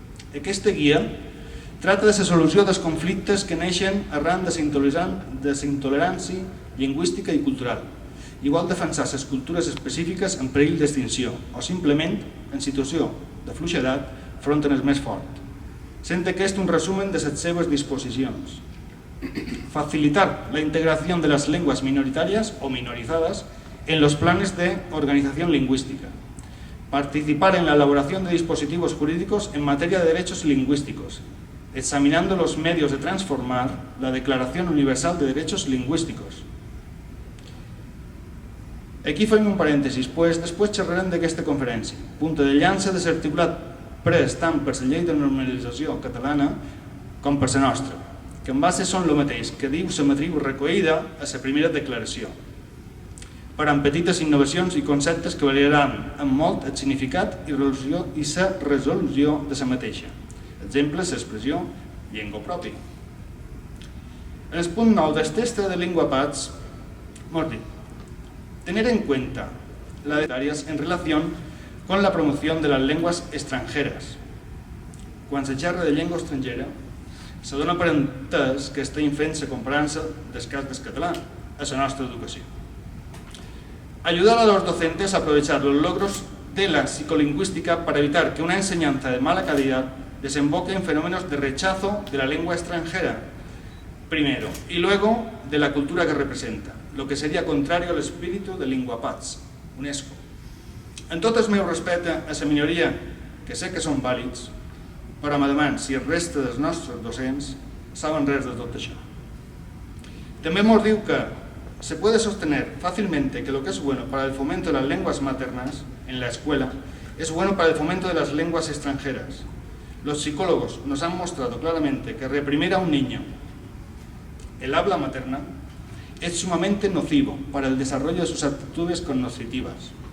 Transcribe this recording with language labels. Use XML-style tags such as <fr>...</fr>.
<ca>Aquesta guia tracta de la solució dels conflictes que neixen arran de la intolerància lingüística i cultural, igual defensar les cultures específiques en perill d'extinció o simplement en situació de fluixedat front al més fort. Sent aquest un resumen de les seves disposicions.</ca> <es>Facilitar la integración de las lenguas minoritarias o minorizadas en los planes de organización lingüística. Participar en la elaboración de dispositivos jurídicos en materia de derechos lingüísticos, examinando los medios de transformar la Declaración Universal de Derechos Lingüísticos.</es> <ca>Aquí fem un parèntesis, després xerrarem d'aquesta conferència, punta de llança de l'articulat pres tant per la llei de normalització catalana com per la nostra, que en base són el mateix que diu la matriu recollida a la primera declaració, per amb petites innovacions i conceptes que variaran en molt el significat i la resolució de la mateixa. Exemple, l'expressió llengua pròpia. En el punt 9 del text de Linguapats, mos diu:</ca> <es>tener en cuenta la de áreas en relación con la promoción de las lenguas extranjeres.</es> <ca>Quan se xerra de llengua estrangera, se dona per entès que estem fent la comparança del cas del català a la nostra educació.</ca> <es>Ayudar a los docentes a aprovechar los logros de la psicolingüística para evitar que una enseñanza de mala calidad desemboque en fenómenos de rechazo de la lengua extranjera, primero, y luego de la cultura que representa, lo que sería contrario al espíritu de Lingua Paz, UNESCO.</es> <ca>En tot el meu respecte a la minoria, que sé que són vàlids, però me demano si el resta dels nostres docents saben res de tot això. També ens diu que</ca> <es>se puede sostener fácilmente que lo que es bueno para el fomento de las lenguas maternas en la escuela es bueno para el fomento de las lenguas extranjeras. Los psicólogos nos han mostrado claramente que reprimir a un niño el habla materna es sumamente nocivo para el desarrollo de sus aptitudes cognitivas.</es>